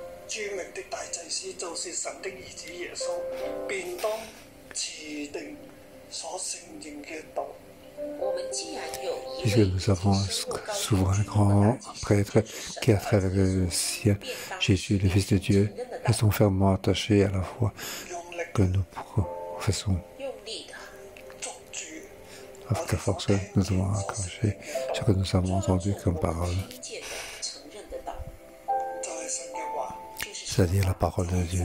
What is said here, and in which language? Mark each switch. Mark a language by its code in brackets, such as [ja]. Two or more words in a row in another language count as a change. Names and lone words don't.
[yue] 著名的大祭司，就是神的兒子耶穌，便當持定所承認嘅道。 [fr] Puisque nous avons souverain grand prêtre qui, à travers le ciel, Jésus, le Fils de Dieu, restons fermement attachés à la foi que nous professons. Avec force, nous devons accrocher ce que nous avons entendu comme parole, c'est-à-dire la parole de Dieu.